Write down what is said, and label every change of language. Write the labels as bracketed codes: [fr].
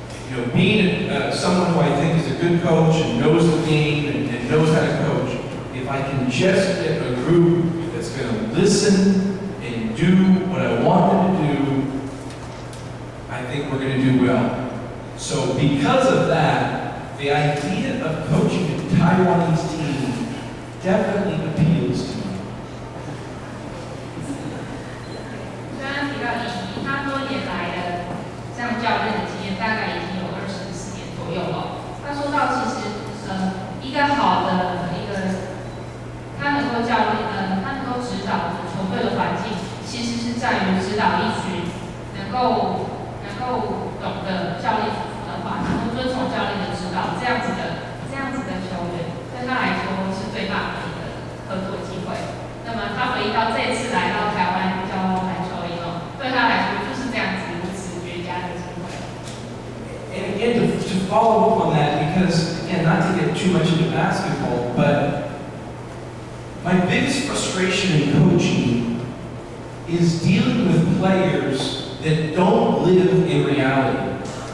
[en] You know, being someone who I think is a good coach and knows the game and knows how to coach, if I can just get a group that's going to listen and do what I want them to do, I think we're going to do well. So because of that, the idea of coaching a Taiwanese team definitely appeals to me. [zh] 刚刚提到以他多年来的这样教练的经验，大概已经有24年左右了。他说到，其实一个好的他能够指导球队的环境，其实是在于指导一群能够懂得教练所说的话，能够遵从教练的指导，这样子的球员，对他来说是最棒的一个合作机会。那么他回忆到这次来到台湾教篮球以后，对他来说就是这样子如此绝佳的机会。 [en] And again, to follow up on that, because again, not to get too much into basketball, but my biggest frustration in coaching is dealing with players that don't live in reality.